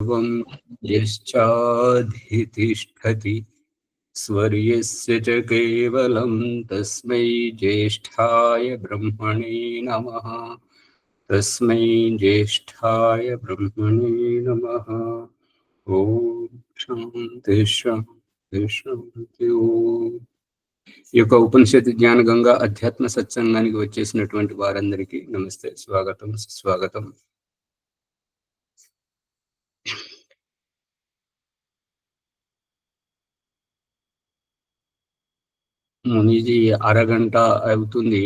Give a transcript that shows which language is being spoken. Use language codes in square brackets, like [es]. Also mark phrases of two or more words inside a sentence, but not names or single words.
[sa] यश्चाधितिष्ठति स्वर्यस्य च केवलं तस्मै ज्येष्ठाय ब्रह्मणे नमः। तस्मै ज्येष्ठाय ब्रह्मणे नमः। ओम शांति शांति शांति। [te] ओम ఈ యొక్క ఉపనిషత్తు జ్ఞాన గంగా అధ్యాత్మ సత్సంగానికి వచ్చేసినటువంటి వారందరికీ నమస్తే, స్వాగతం సుస్వాగతం. ఇది అరగంట అవుతుంది.